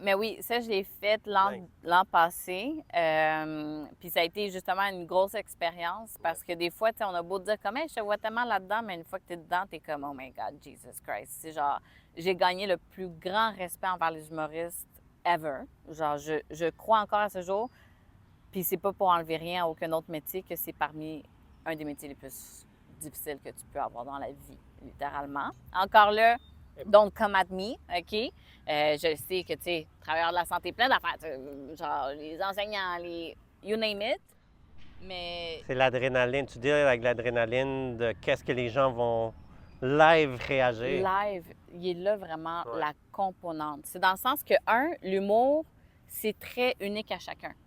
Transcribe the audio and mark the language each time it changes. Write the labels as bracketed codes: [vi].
[fr] Mais oui, ça, je l'ai fait l'an passé. Puis ça a été justement une grosse expérience parce que des fois, tu sais, on a beau dire comme, hey, je te vois tellement là-dedans, mais une fois que tu es dedans, tu es comme, [en] oh my God, Jesus Christ. [fr] C'est genre, j'ai gagné le plus grand respect envers les humoristes ever. Genre, je crois encore à ce jour. Puis c'est pas pour enlever rien à aucun autre métier que c'est parmi un des métiers les plus difficiles que tu peux avoir dans la vie, littéralement. Encore là, [en] don't come at me, OK? [fr] Je sais que, tu sais, travailleurs de la santé, plein d'affaires, genre les enseignants, [en] you name it, [fr] mais... C'est l'adrénaline. Tu dis avec l'adrénaline de qu'est-ce que les gens vont live réagir. Live, il est là vraiment la composante. C'est dans le sens que, l'humour, c'est très unique à chacun.